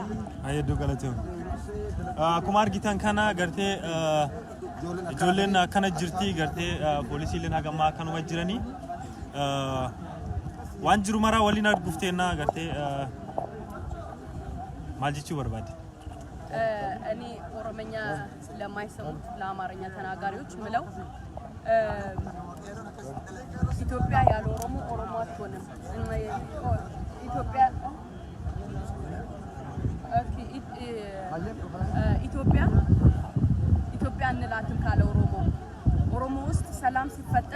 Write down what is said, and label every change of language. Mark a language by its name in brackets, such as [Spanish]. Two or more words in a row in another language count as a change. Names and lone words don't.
[Oromo] ayyaduu galateem akkuma argitan kana gartee ijoolleen akkana jirti gartee poolisiileen hagammaa akkanuma jiranii waan jiru maraa waliin argufteena gartee maal jechuu barbaade [Amharic] እኔ ኦሮምኛ ለማይሰሙት ለአማርኛ ተናጋሪዎች ምለው ኢትዮጵያ ያለ ኦሮሞ ኦሮሞ አትሆንም ኢትዮጵያ ኢትዮጵያ እንላትም ካለ ኦሮሞ ውስጥ ሰላም ሲፈጠር